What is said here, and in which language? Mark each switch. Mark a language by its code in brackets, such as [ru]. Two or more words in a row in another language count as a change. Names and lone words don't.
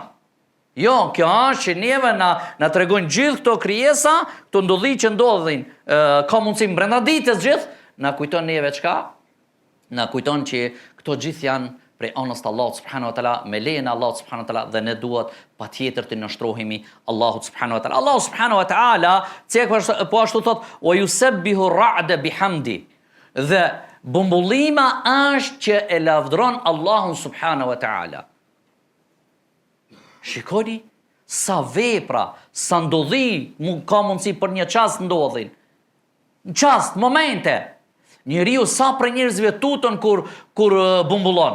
[sq] Jo, kjo është që neve na tregojnë gjithë këto krijesa, këto ndodhi që ndodhin, ka mundësi brenda ditës gjithë, na kujton neve çka? Na kujton që këto gjithë janë prej anës të Allahut [ar] سبحانه وتعالى, [sq] me lejen e Allahut [ar] سبحانه وتعالى, [sq] dhe ne duhet patjetër të nështrohemi Allahut [ar] سبحانه وتعالى. [sq] Allahu [ar] سبحانه وتعالى, [sq] po ashtu thot, [ar] ويسبح الرعد بحمد. [sq] Dhe bumbullima është që e lavdron Allahun [ar] سبحانه وتعالى. [sq] Shikoni sa vepra, sa ndodhi ka mundësi për një çast ndodhin. Në çast, momente. Njeriu sa për njerëzve tutën kur bumbullon.